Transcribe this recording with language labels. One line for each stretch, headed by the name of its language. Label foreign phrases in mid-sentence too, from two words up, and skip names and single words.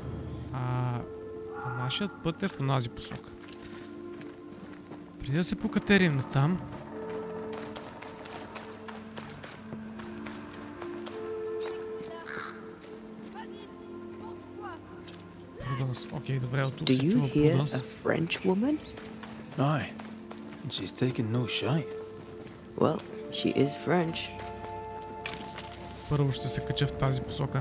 Bulgarian: А нашият път е в онази посока. Преди да се покатерим натам. Пруданс. Окей, добре, от тук се чува Пруданс.
English: Aye. She's taken no shite. Well, she is French.
Bulgarian: Първо ще се кача в тази посока.